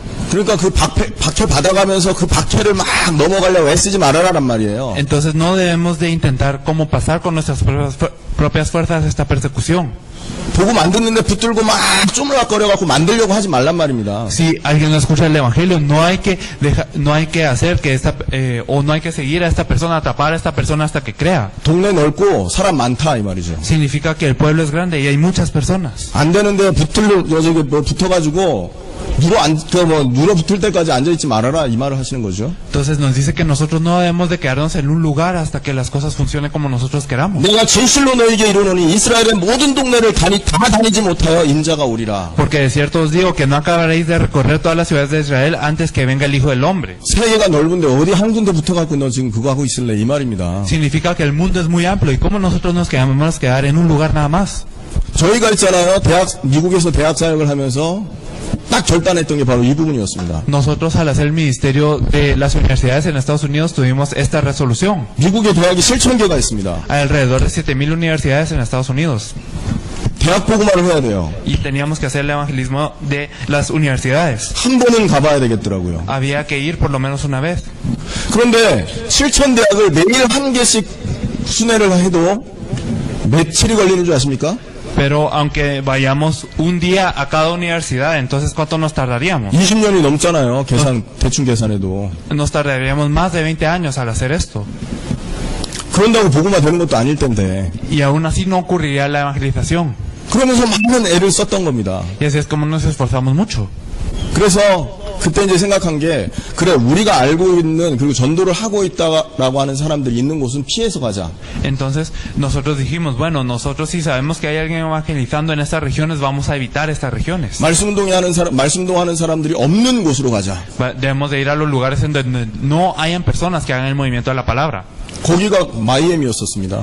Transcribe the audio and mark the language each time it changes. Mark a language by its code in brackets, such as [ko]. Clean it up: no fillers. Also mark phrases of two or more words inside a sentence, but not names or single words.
[ko] 그러니까 그 박해 받아가면서 그 박해를 막 넘어가려고 애쓰지 말아라란 말이에요. [es] Entonces no debemos de intentar como pasar con nuestras propias fuerzas esta persecución. [ko] 복음 안 듣는데 붙들고 막 쪼물락거려갖고 만들려고 하지 말란 말입니다. [es] Si alguien no escucha el evangelio, no hay que hacer que o no hay que seguir a esta persona, atrapar a esta persona hasta que crea. [ko] 동네 넓고 사람 많다 이 말이죠. [es] Significa que el pueblo es grande y hay muchas personas. [ko] 안 되는데 붙어가지고 눌어 붙을 때까지 앉아있지 말아라 이 말을 하시는 거죠. [es] Entonces nos dice que nosotros no debemos de quedarnos en un lugar hasta que las cosas funcionen como nosotros queramos. [ko] 내가 진실로 너에게 이르노니 이스라엘의 모든 동네를 다 다니지 못하여 인자가 오리라. [es] Porque de cierto os digo que no acabaréis de recorrer todas las ciudades de Israel antes que venga el Hijo del Hombre. [ko] 세계가 넓은데 어디 한 군데 붙어갖고 너 지금 그거 하고 있을래 이 말입니다. [es] Significa que el mundo es muy amplio y cómo nosotros nos quedamos quedar en un lugar nada más. [ko] 저희가 있잖아요. 미국에서 대학 사역을 하면서 딱 결단했던 게 바로 이 부분이었습니다. [es] Nosotros al hacer el ministerio de las universidades en Estados Unidos tuvimos esta resolución. [ko] 미국의 대학이 7,000개가 있습니다. [es] Hay alrededor de 7,000 universidades en Estados Unidos. [ko] 대학 보고만을 해야 돼요. [es] Y teníamos que hacer el evangelismo de las universidades. [ko] 한 번은 가봐야 되겠더라고요. [es] Había que ir por lo menos una vez. [ko] 그런데 7,000대학을 매일 한 개씩 순회를 해도 며칠이 걸리는 줄 아십니까? [es] Pero aunque vayamos un día a cada universidad, entonces ¿cuánto nos tardaríamos? [ko] 20년이 넘잖아요. 대충 계산해도. [es] Nos tardaríamos más de 20 años al hacer esto. [ko] 그런다고 보고만 되는 것도 아닐 텐데. [es] Y aún así no ocurriría la evangelización. [ko] 그러면서 많은 애를 썼던 겁니다. [es] Y así es como nos esforzamos mucho. [ko] 그래서 그때 이제 생각한 게, 그래, 우리가 알고 있는, 그리고 전도를 하고 있다라고 하는 사람들이 있는 곳은 피해서 가자. [es] Entonces nosotros dijimos, bueno, nosotros si sabemos que hay alguien evangelizando en estas regiones, vamos a evitar estas regiones. [ko] 말씀동하는 사람들이 없는 곳으로 가자. [es] Debemos de ir a los lugares en donde no hayan personas que hagan el movimiento de la palabra. [ko] 거기가 마이애미였었습니다.